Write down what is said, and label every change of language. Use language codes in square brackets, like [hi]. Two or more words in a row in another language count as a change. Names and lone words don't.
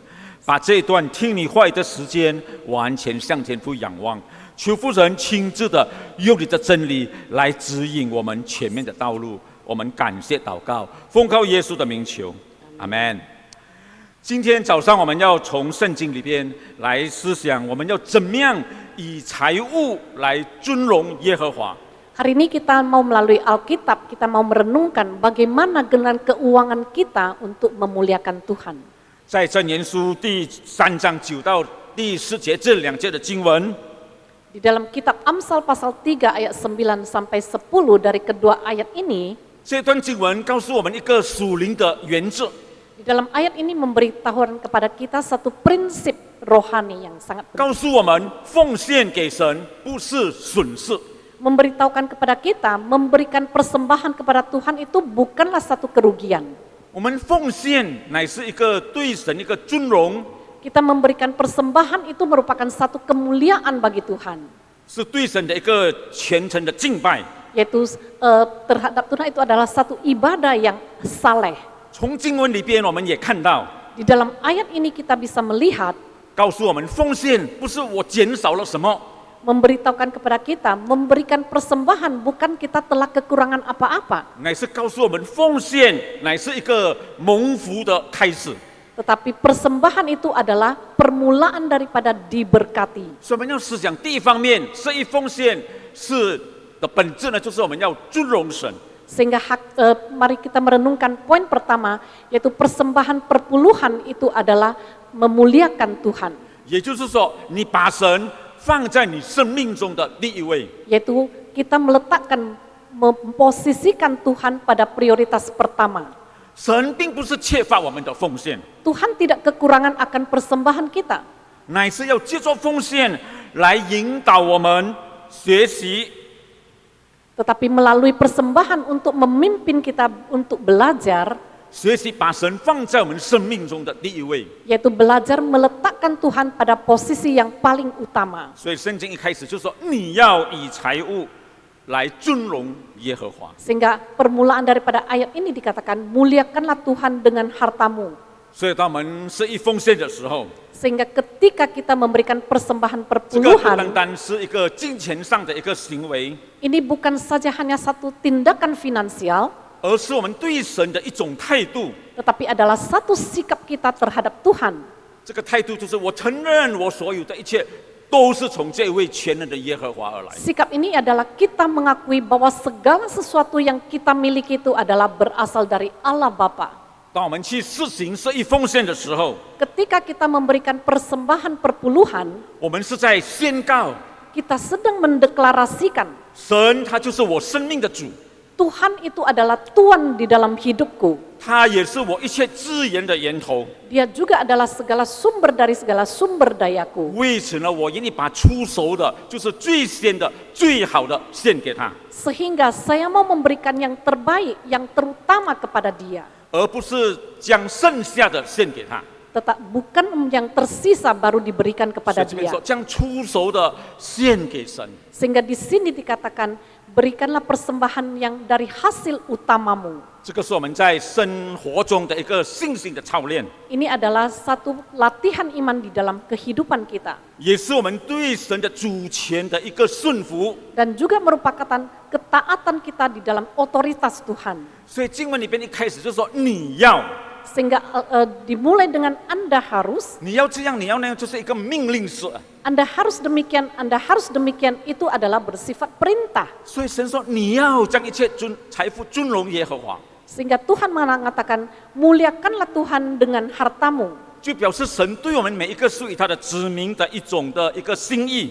[zh] 把这一段听你话语的时间，完全向天父仰望，求父神亲自的用你的真理来指引我们前面的道路。我们感谢祷告，奉靠耶稣的名求，阿门。今天早上我们要从圣经里边来思想，我们要怎么样以财物来尊荣耶和华。 [id] Hari ini kita mau melalui Alkitab, kita mau merenungkan bagaimana dengan keuangan kita untuk memuliakan Tuhan. [zh] 在箴言书第3章9到第10节这2节的经文， [id] Di dalam kitab Amsal pasal 3 ayat 9 sampai 10 dari kedua ayat ini, [zh] 这段经文告诉我们一个属灵的原则。 [id] di dalam ayat ini memberitahukan kepada kita satu prinsip rohani yang sangat [zh] 告 [id] penting. [zh] 诉我们奉献给神不是损失， [id] Memberitahukan kepada kita memberikan persembahan kepada Tuhan itu bukanlah satu kerugian. [zh] 我们奉献乃是一个对神一个尊荣， [id] Kita memberikan persembahan itu merupakan satu kemuliaan bagi Tuhan. [zh] 是对神的一个虔诚的敬拜。 [id] Yaitu terhadap Tuhan itu adalah satu ibadah yang saleh. [zh] 从经文里边我们也看到， [id] Di dalam ayat ini kita bisa melihat [zh] 告诉我们奉献不是我减少了什么， [id] memberitahukan kepada kita memberikan persembahan bukan kita telah kekurangan apa-apa, [zh] 乃是告诉我们奉献乃是一个蒙福的开始。 [id] tetapi persembahan itu adalah permulaan daripada diberkati. [zh] 所以我们要思想第一方面，这一奉献是的本质呢，就是我们要尊荣神。 [id] Sehingga mari kita merenungkan poin pertama, yaitu persembahan perpuluhan itu adalah memuliakan Tuhan. [zh] 也就是说，你把神放在你生命中的第一位。 [id] Yaitu kita meletakkan memposisikan Tuhan pada prioritas pertama. [zh] 神并不是缺乏我们的奉献， [id] Tuhan tidak kekurangan akan persembahan kita, [zh] 乃是要借助奉献来引导我们学习 [id] tetapi melalui persembahan untuk memimpin kita untuk belajar, [zh] 学习把神放在我们生命中的第一位。 [id] yaitu belajar meletakkan Tuhan pada posisi yang paling utama. [zh] 所以圣经一开始就说：“你要以财物来尊荣耶和华。” [id] Sehingga permulaan daripada ayat ini dikatakan, muliakanlah Tuhan dengan hartamu. [zh] 所以当我们是一奉献的时候， [id] Sehingga ketika kita memberikan persembahan [zh] 这个不单 [id] perpuluhan, [zh] 单是一个金钱上的一个行为， [id] ini bukan saja hanya satu tindakan finansial, [zh] 而是我们对神的一种态度。 [id] tetapi adalah satu sikap kita terhadap Tuhan. [zh] 这个态度就是我承认我所有的一切都是从这位全能的耶和华而来。 [id] Sikap ini adalah kita mengakui bahwa segala sesuatu yang kita miliki itu adalah berasal dari Allah Bapa. [zh] 当我们去施行设一奉献的时候， [id] Ketika kita memberikan persembahan perpuluhan, [zh] 我们是在宣告 [id] kita sedang mendeklarasikan [zh] 神他就是我生命的主， [id] Tuhan itu adalah Tuhan di dalam hidupku. [zh] 他也是我一切资源的源头。 [id] Dia juga adalah segala sumber dari segala sumber dayaku. [zh] 为此呢，我愿意把出熟的，就是最鲜的、最好的献给他， [id] Sehingga saya mau memberikan yang terbaik, yang terutama kepada dia. [zh] 而不是将剩下的献给他。 [id] Tetap bukan yang tersisa baru diberikan [zh] 所 [id] kepada [zh] 以这边 [id] dia. [zh] 说，将出熟的献给神。 [id] Sehingga di sini dikatakan, berikanlah persembahan yang dari hasil utamamu. [zh] 这个是我们在生活中的一个信心的操练， [id] Ini adalah satu latihan iman di dalam kehidupan kita. [zh] 也是我们对神的主权的一个顺服。 [id] Dan juga merupakan ketaatan kita di dalam otoritas Tuhan. [zh] 所以经文里边一开始就说你要， [id] Sehingga dimulai dengan Anda harus, [zh] 你要这样，你要那样，就是一个命令式。 [id] Anda harus demikian, Anda harus demikian, itu adalah bersifat perintah. [zh] 所以神说你要将一切财富尊荣耶和华， [id] Sehingga Tuhan mengatakan, muliakanlah Tuhan dengan hartamu. [zh] 就表示神对我们每一个属于他的子民的一种的一个心意。